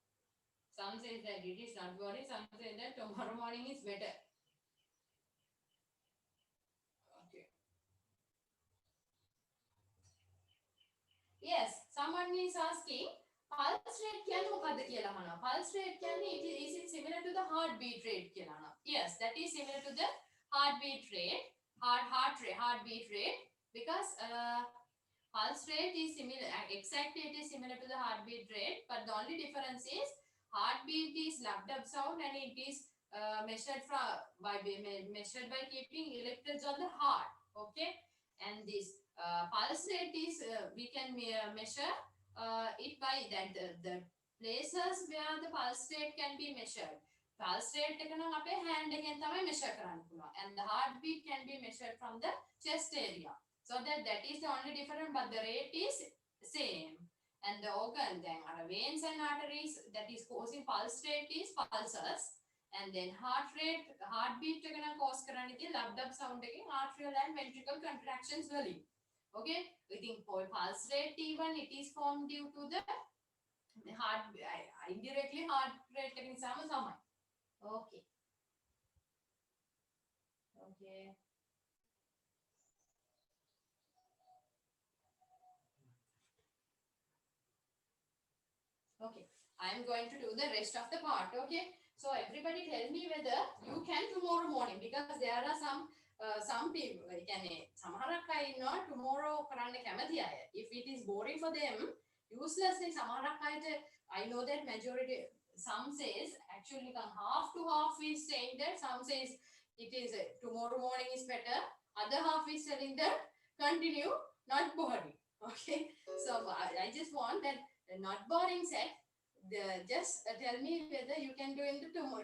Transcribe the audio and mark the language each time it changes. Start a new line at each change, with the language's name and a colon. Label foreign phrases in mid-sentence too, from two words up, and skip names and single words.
English: Some say that it is not boring, some say that tomorrow morning is better. Okay. Yes, someone is asking, pulse rate
Sinhala: කියන්නේ මොකද්ද කියලා අහනවා.
English: Pulse rate කියන්නේ is it similar to the heartbeat rate
Sinhala: කියලා අහනවා.
English: Yes, that is similar to the heartbeat rate, heartbeat rate because pulse rate is similar, exactly it is similar to the heartbeat rate, but the only difference is heartbeat is loved up sound and it is measured by keeping electrodes on the heart. Okay, and this pulse rate is we can measure it by that the places where the pulse rate can be measured. Pulse rate
Sinhala: එක නම් අපේ hand එකෙන් තමයි measure කරන්න පුළුවන්,
English: and the heartbeat can be measured from the chest area. So that is the only difference, but the rate is same. And the organ then are veins and arteries that is causing pulse rate is pulses, and then heart rate, heartbeat
Sinhala: එක නම්
English: cause
Sinhala: කරන්නේ ඉතින්
English: loved up sound එකෙන් arterial and ventricle contractions වලින්. Okay, we think for pulse rate even it is formed due to the heart, indirectly heart rate
Sinhala: එකෙන් සම තමයි.
English: Okay. Okay. Okay, I am going to do the rest of the part. Okay, so everybody tell me whether you can tomorrow morning, because there are some people
Sinhala: කියන්නේ සමහරක් අය ඉන්නවා
English: tomorrow
Sinhala: කරන්න කැමති අය.
English: If it is boring for them, useless
Sinhala: නේ සමහරක් අයට.
English: I know that majority, some says actually half to half is saying that, some says it is tomorrow morning is better, other half is telling that continue, not boring. Okay, so I just want that not boring set just tell me whether you can do in the tomorrow.